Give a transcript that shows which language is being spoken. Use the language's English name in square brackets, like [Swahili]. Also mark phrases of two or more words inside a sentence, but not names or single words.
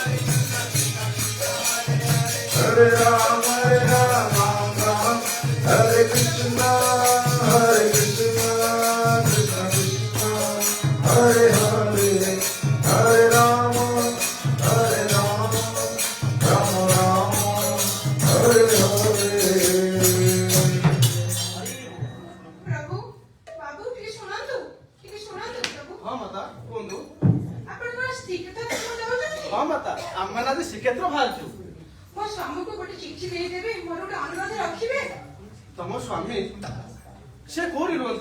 [Sanskrit] हरे राम, हरे कृष्ण, कृष्ण कृष्ण, हरे हरे, हरे राम, राम हरे हरे. [Odia] ପ୍ରଭୁ ବାବୁ ଟିକେ ଶୁଣନ୍ତୁ ପ୍ରଭୁ ହଁ ମାତା କୁହନ୍ତୁ ଆପଣ କଣ ଶ୍ରୀକ୍ଷେତ୍ର ଦେଖବାକୁ ଯାଉଛନ୍ତି ହଁ ମାତା ଆମେମାନେ ଆଜି ଶ୍ରୀକ୍ଷେତ୍ର ବାହାରିଛୁ ମୋ ସ୍ୱାମୀକୁ ଗୋଟେ ଚିଠି ଦେଇଦେବେ ମୋର ଗୋଟେ ଅନୁରୋଧ ରଖିବେ ତମ ସ୍ୱାମୀ ସେ କୋଉଠି ରୁହନ୍ତି